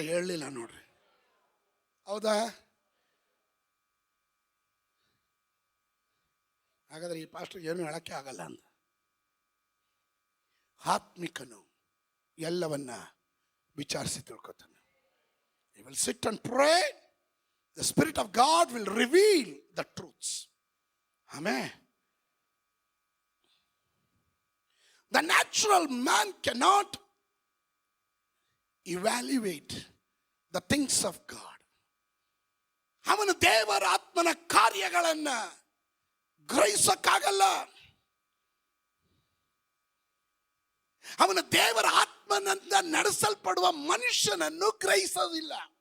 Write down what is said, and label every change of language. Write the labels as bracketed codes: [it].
[kn] ಹೇಳಲಿಲ್ಲ ನೋಡ್ರಿ, ಹೌದಾ? ಹಾಗಾದ್ರೆ ಈ ಪಾಸ್ಟರ್ ಏನು ಹೇಳಕ್ಕೆ ಆಗಲ್ಲ ಅಂತ. ಆತ್ಮಿಕನು ಎಲ್ಲವನ್ನ ವಿಚಾರಿಸಿ ತಿಳ್ಕೊತಾನೆ. [en] He will sit and pray. The Spirit of God will reveal the truths. Amen. The natural man cannot evaluate the things of God. [kn] ಅವನು ದೇವರ ಆತ್ಮನ ಕಾರ್ಯಗಳನ್ನ ಗ್ರಹಿಸಕ್ಕಾಗಲ್ಲ. ಅವನು ದೇವರ ಆತ್ಮನಿಂದ ನಡೆಸಲ್ಪಡುವ ಮನುಷ್ಯನನ್ನು ಗ್ರಹಿಸೋದಿಲ್ಲ.